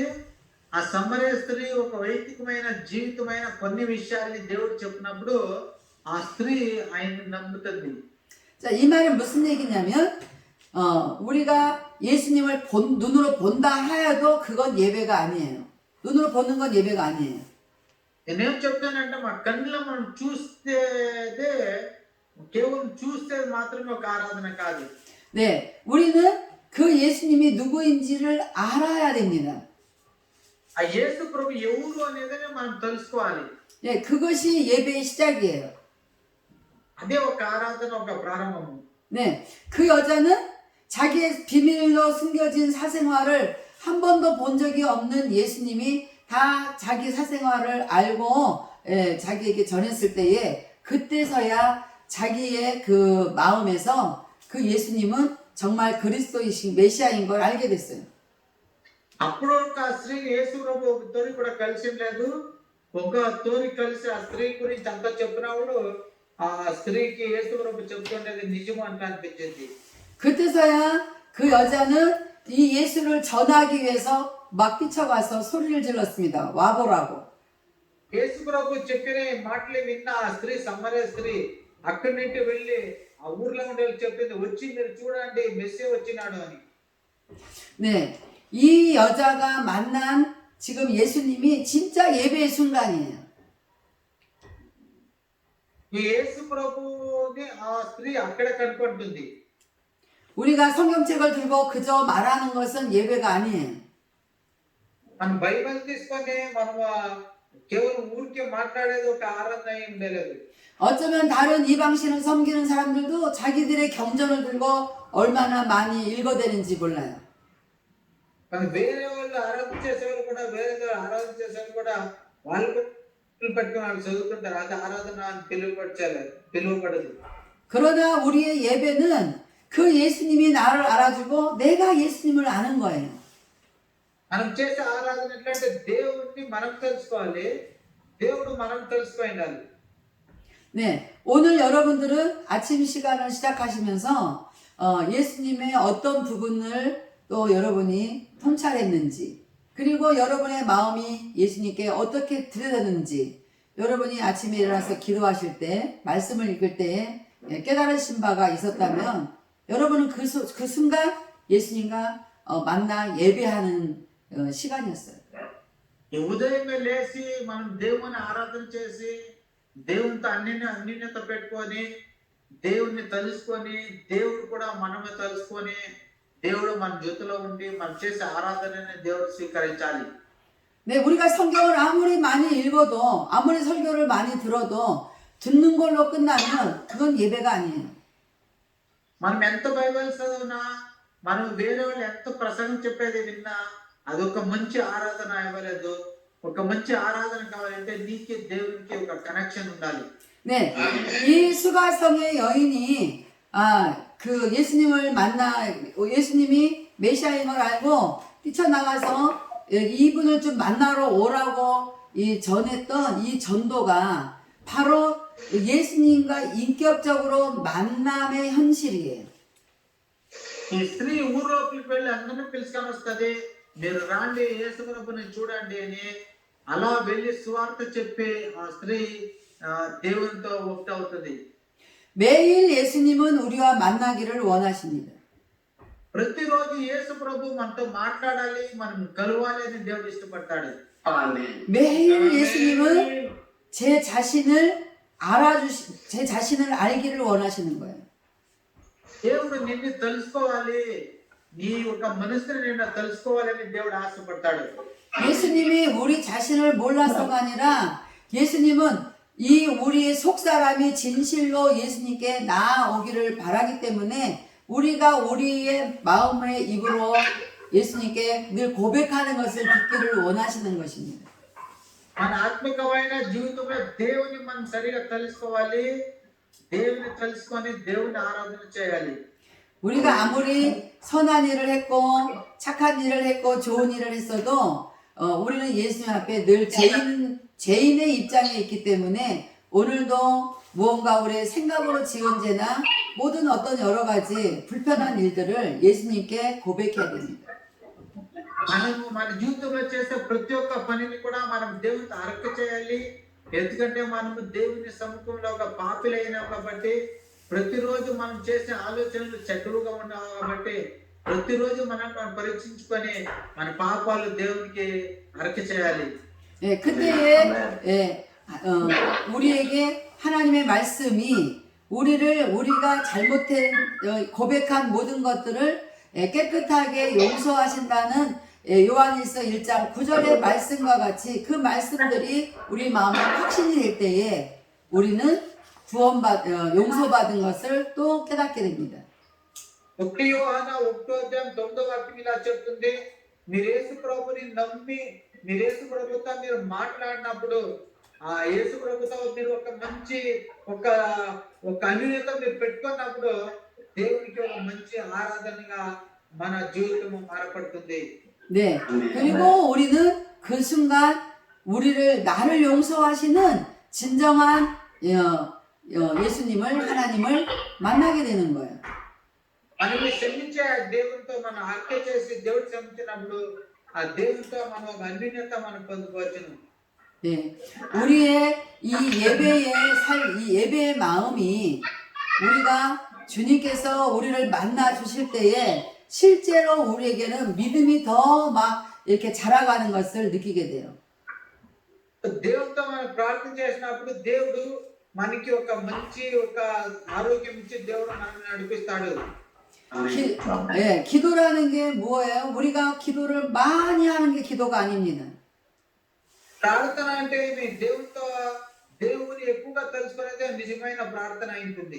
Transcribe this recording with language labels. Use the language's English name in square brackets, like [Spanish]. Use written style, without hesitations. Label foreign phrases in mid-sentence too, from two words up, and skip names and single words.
[Telugu] ఆ సమరయ స్త్రీ ఒక వైదికమైన జీవితమైన కొన్ని విషయాల్ని దేవుడు చెప్పినప్పుడు ఆ స్త్రీ ఆయన్ని నమ్ముతుంది. [Korean] 자, 이 말은 무슨 얘기냐면 우리가 예수님을 눈으로 본다 하여도 그건 예배가 아니에요. 눈으로 보는 건 예배가 아니에요. [Telugu] నేనేం చెప్తానంటే మా కళ్ళలో మనం చూస్తేదే కేవలం చూస్తే మాత్రమే ఒక ఆరాధన కాదు. [Korean] 네, 우리는 그 예수님이 누구인지를 알아야 됩니다. [Telugu] ఆ యేసు ప్రభు ఎవరు అనేది మనం తెలుసుకోవాలి. [Korean] 예, 그것이 예배의 시작이에요. [Telugu] అదే ఒక ఆరాధన, ఒక ప్రారంభం. [Korean] 네, 그 여자는 자기의 비밀로 숨겨진 사생활을 한 번도 본 적이 없는 예수님이 다 자기 사생활을 알고 자기에게 전했을 때에 그때서야 자기의 그 마음에서 그 예수님은 정말 그리스도이신 메시아인 걸 알게 됐어요. [Telugu] అప్పుడు ఒక స్త్రీ యేసు ప్రభు తోని కూడా కలిసి లేదు. ఒక తోని కలిసి ఆ స్త్రీ గురించి అంతా చెప్పినప్పుడు ఆ స్త్రీకి యేసు ప్రభు చెప్తుండేది నిజం అని అనిపించింది. [Korean] 그때서야 그 여자는 이 예수를 전하기 위해서 막 뛰쳐가서 소리를 질렀습니다. 와보라고. [Telugu] యేసు ప్రభు చెప్పిన మాటలు విన్న ఆ స్త్రీ సమరయ స్త్రీ అక్కడి నుండి వెళ్ళి ఆ ఊర్లో ఉండే చెప్పింది, వచ్చి మీరు చూడండి మెస్సే వచ్చినాడు అని. [Korean] 네, 이 여자가 만난 지금 예수님이 진짜 예배의 순간이에요. [Telugu] ఈ యేసు ప్రభుని ఆ స్త్రీ అక్కడ కనపడుతుంది. [Korean] 우리가 성경책을 들고 그저 말하는 것은 예배가 아니에요. [Telugu] మనం బైబిల్ తీసుకొని మనం కేవలం ఊరికే మాట్లాడేది ఒక ఆరాధన అయి ఉండలేదు. [Korean] 어쩌면 다른 이방신을 섬기는 사람들도 자기들의 경전을 들고 얼마나 많이 읽어대는지 몰라요. [Telugu] కానీ వేరే వాళ్ళు ఆరాధన చేసేవాళ్ళు కూడా వేరే ఆరాధన చేసేవాళ్ళు కూడా వాళ్ళు పెట్టుకుని వాళ్ళు చదువుతుంటారు. అది ఆరాధన అని పిలువబడదు. [Korean] 그러나 우리의 예배는 그 예수님이 나를 알아주고 내가 예수님을 아는 거예요. [Telugu] మనం చేసే ఆరాధన ఎట్లంటే దేవుడిని మనం తెలుసుకోవాలి, దేవుడు మనం తెలుసుకోవాలి. [Korean] 네, 오늘 여러분들은 아침 시간을 시작하시면서 예수님의 어떤 부분을 또 여러분이 통찰했는지, 그리고 여러분의 마음이 예수님께 어떻게 들여다는지, 여러분이 아침에 일어나서 기도하실 때, 말씀을 읽을 때 깨달으신 바가 있었다면 여러분은 그 순간 예수님과 만나 예배하는 시간이었어요. [Telugu] ఈ ఉదయమే లేచి మనం దేవుని ఆరాధన చేసి దేవునితో అన్నిన్యత పెట్టుకొని దేవుణ్ణి తలుసుకొని దేవుడు కూడా మనమే తలుసుకొని దేవుడు మన జొత్తులో ఉండి మనం చేసే ఆరాధనని దేవుడు స్వీకరించాలి. [Korean] 네, 우리가 성경을 아무리 많이 읽어도, 아무리 설교를 많이 들어도 듣는 걸로 끝나면 그건 예배가 아니에요. [Telugu] మనం ఎంత బైబిల్ చదివినా, మనం వేరే వాళ్ళు ఎంత ప్రసంగం చెప్పేది విన్నా అదొక మంచి ఆరాధన ఇవ్వలేదు. ఒక మంచి ఆరాధన కావాలంటే నీకే దేవునికి ఒక కనెక్షన్ ఉండాలి. [Korean] 네, 이 수가성의 여인이 그 예수님을 만나 예수님이 메시아인 걸 알고 뛰쳐나가서 이분을 좀 만나러 오라고 전했던 이 전도가 바로 예수님과 인격적으로 만남의 현실이에요. [Telugu] ఈ స్త్రీ ఊరోకి వెళ్ళి అందరినీ పిలుచుకొని వస్తుంది, మీరు రాండి యేసు ప్రభుని చూడండి అని. అలా వెళ్ళి సువార్త చెప్పి ఆ స్త్రీ దేవునితో ఒకటవుతుంది. [Korean] 매일 예수님은 우리와 만나기를 원하십니다. [Telugu] ప్రతిరోజు యేసు ప్రభు మనతో మాట్లాడాలి, మనం కలవాలి అని దేవుడు ఇష్టపడతాడు. Amen. [Korean] 매일 예수님은 제 자신을 알기를 원하시는 거예요. [Telugu] దేవుడు నిన్ను తెలుసుకోవాలి, నీ ఒక మనసుని నిన్ను తెలుసుకోవాలని దేవుడు ఆశపడతాడు. [Korean] 예수님이 우리 자신을 몰라서가 아니라 예수님은 이 우리의 속사람이 진실로 예수님께 나아오기를 바라기 때문에 우리가 우리의 마음의 입으로 예수님께 늘 고백하는 것을 듣기를 원하시는 것입니다. [Telugu] మన ఆత్మికమైన జీవితంలో దేవుని మనం సరిగా తెలుసుకోవాలి, దేవుని తెలుసుకొని దేవుని ఆరాధన చేయాలి. [Korean] 우리가 아무리 선한 일을 했고 착한 일을 했고 좋은 일을 했어도 우리는 예수님 앞에 늘 죄인의 입장에 있기 때문에 오늘도 무언가 우리의 생각으로 지은 죄나 모든 어떤 여러 가지 불편한 일들을 예수님께 고백해야 됩니다. [Telugu] మనము మన జీవితంలో చేసే ప్రతి ఒక్క పనిని కూడా మనం దేవునితో అర్పణ చేయాలి. ఎందుకంటే మనము దేవుని సముఖంలో ఒక పాపిలైనాం కాబట్టి, ప్రతిరోజు మనం చేసే ఆలోచనలు చెడ్డలుగా ఉన్నావు కాబట్టి ప్రతిరోజు మనం పరీక్షించుకొని మన పాపాలు దేవునికి అర్పణ చేయాలి. [Korean] 예, 그때에 우리에게 하나님의 말씀이 우리가 잘못한 고백한 모든 것들을 깨끗하게 용서하신다는 요한일서 1장 9절의 말씀과 같이 그 말씀들이 우리 마음에 확신이 될 때에 우리는 용서받은 것을 또 깨닫게 됩니다. [Telugu] 1 యోహాను 1:9 ఇలా చెప్తుంది, మీరు యేసు ప్రభుని నమ్మి మీరు యేసు ప్రభుతో మీరు మాట్లాడినప్పుడు ఆ యేసు ప్రభుతో మీరు ఒక మంచి ఒక అన్యోన్యత మీరు పెట్టుకున్నప్పుడు దేవునికి ఒక మంచి ఆరాధనగా మన జీవితం మారపడుతుంది. [Korean] 네. 그리고 우리는 그 순간 나를 용서하시는 진정한 예수님을, 하나님을 만나게 되는 거예요. [Telugu] మనల్ని క్షమించే ఆ దేవునితో మనం హత్య చేసి దేవుడు క్షమించినప్పుడు ఆ దేవునితో మనం ఒక అన్యోన్యత మనం పొందుకోవచ్చును. [Korean] 네. 우리의 이 예배의 마음이 우리가 주님께서 우리를 만나 주실 때에 실제로 우리에게는 믿음이 더 막 이렇게 자라가는 것을 느끼게 돼요. [Telugu] దేవునితో మనం ప్రార్థన చేసినప్పుడు దేవుడు మనకి ఒక మంచి ఒక ఆరోగ్యం ఇచ్చి దేవుడు మనల్ని నడిపిస్తాడు. [Korean] 기도라는 게 뭐예요? 우리가 기도를 많이 하는 게 기도가 아닙니다. [Telugu] ప్రార్థన అంటే మీ దేవుని ఎక్కువగా తెలుసుకునేదే నిజమైన ప్రార్థన అయింటుంది.